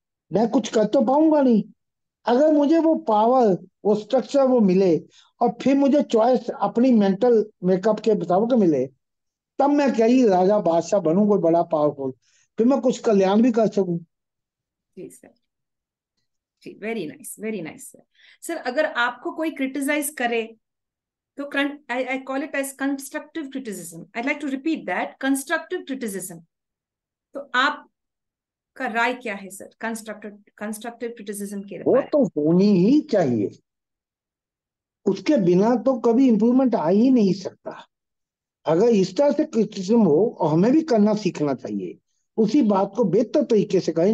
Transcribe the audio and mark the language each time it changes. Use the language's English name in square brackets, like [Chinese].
[Hindi] मैं कुछ कर तो पाऊंगा नहीं। अगर मुझे वो पावर, वो स्ट्रक्चर वो मिले, और फिर मुझे चॉइस अपनी मेंटल मेकअप के मुताबिक मिले, तब मैं कहीं राजा बादशाह बनूं, कोई बड़ा पावरफुल, फिर मैं कुछ कल्याण भी कर सकूं। जी सर। जी, [English] very nice, very nice [Hindi] sir. Sir अगर आपको कोई क्रिटिसाइज करे तो [English] I call it as constructive criticism. I'd like to repeat that, constructive criticism. [Hindi] तो आपका राय क्या है सर कंस्ट्रक्टिव क्रिटिसिज्म के वो बारे तो होनी ही चाहिए, उसके बिना तो कभी इंप्रूवमेंट आ ही नहीं सकता। अगर इस तरह से क्रिटिसिज्म हो, और हमें भी करना सीखना चाहिए, उसी बात को बेहतर तरीके से कहें।